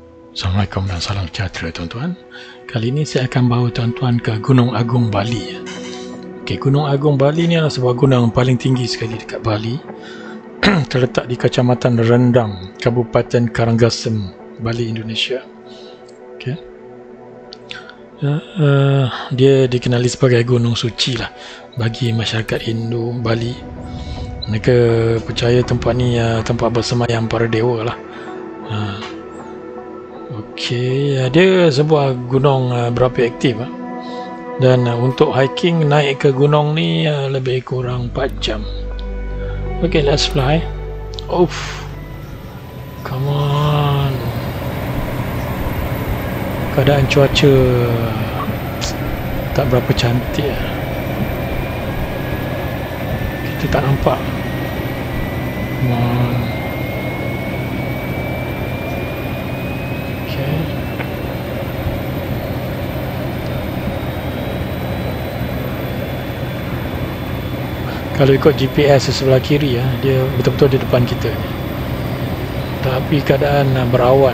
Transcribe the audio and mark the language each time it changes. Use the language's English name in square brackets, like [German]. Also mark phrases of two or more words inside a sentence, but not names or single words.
[Malay] Assalamualaikum dan salam sejahtera tuan-tuan. Kali ini saya akan bawa tuan-tuan ke Gunung Agung Bali. Okey, Gunung Agung Bali ni adalah sebuah gunung yang paling tinggi sekali dekat Bali. Terletak di Kecamatan Rendang, Kabupaten Karangasem, Bali, Indonesia. Okey. Dia dikenali sebagai gunung suci lah bagi masyarakat Hindu Bali. Mereka percaya tempat ni tempat bersemayam para dewa lah. Okey, dia sebuah gunung berapi aktif dan untuk hiking naik ke gunung ni lebih kurang 4 jam. [English] Okay, let's fly. Oof, come on. [Malay] Keadaan cuaca tak berapa cantik. Kita tak nampak. [English] Come on. [Malay] Kalau ikut GPS di sebelah kiri dia betul-betul di depan kita, tapi keadaan berawan.